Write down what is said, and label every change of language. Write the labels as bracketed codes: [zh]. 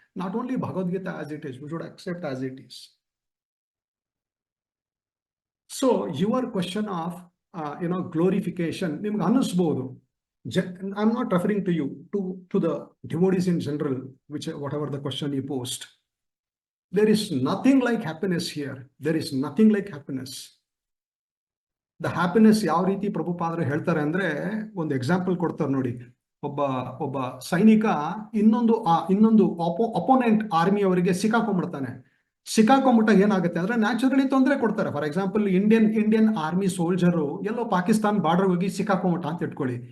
[en] Not only Bhagavad Gita as it is, we should accept as it is. So your question of glorification, [kn] ನಿಮ್ಗೆ ಅನ್ನಿಸ್ಬೋದು. [en] I am not referring to you, to the devotees in general, whatever the question you post. There is nothing like happiness here. There is nothing like happiness. The happiness [kn] ಯಾವ ರೀತಿ ಪ್ರಭುಪಾದರು ಹೇಳ್ತಾರೆ ಅಂದ್ರೆ, ಒಂದು example ಕೊಡ್ತಾರೆ ನೋಡಿ. ಒಬ್ಬ ಸೈನಿಕ ಇನ್ನೊಂದು ಅಪೋನೆಂಟ್ ಆರ್ಮಿ ಅವರಿಗೆ ಸಿಕ್ಕಾಕೊಂಡ್ಬಿಟ್ಟಾಗ ಏನಾಗುತ್ತೆ ಅಂದ್ರೆ ನ್ಯಾಚುರಲಿ ತೊಂದರೆ ಕೊಡ್ತಾರೆ. [en] for example [kn] Indian army soldier yellow Pakistan border ಹೋಗಿ ಸಿಕ್ಕಾಕೊಂಬಿಟ್ಟ ಅಂತ ಇಟ್ಕೊಳ್ಳಿ.